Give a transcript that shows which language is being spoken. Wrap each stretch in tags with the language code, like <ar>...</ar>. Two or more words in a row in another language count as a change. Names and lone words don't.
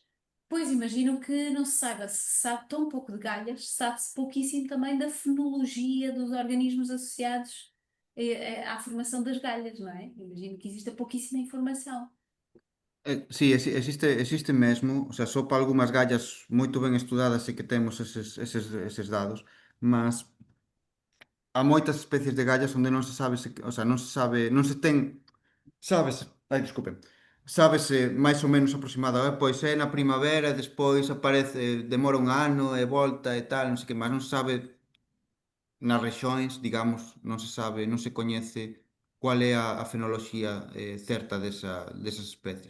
<pt>Pois imagino que não se saiba, se sabe tão pouco de galhas, sabe-se pouquíssimo também da fenologia dos organismos associados à formação das galhas, não é? Imagino que exista pouquíssima informação.</pt> <gl>Sí, existe mesmo, o sea, só para algunhas gallas moito ben estudadas e que temos eses dados, mas há moitas especies de gallas onde non se sabe, o sea, non se sabe, non se ten, sábese, ai, desculpen, sábese máis ou menos aproximado, pois é na primavera, despois aparece, demora un ano e volta e tal, non sei que, mas non se sabe nas rexións, digamos, non se sabe, non se coñece cual é a fenoloxía certa desas especies.</gl>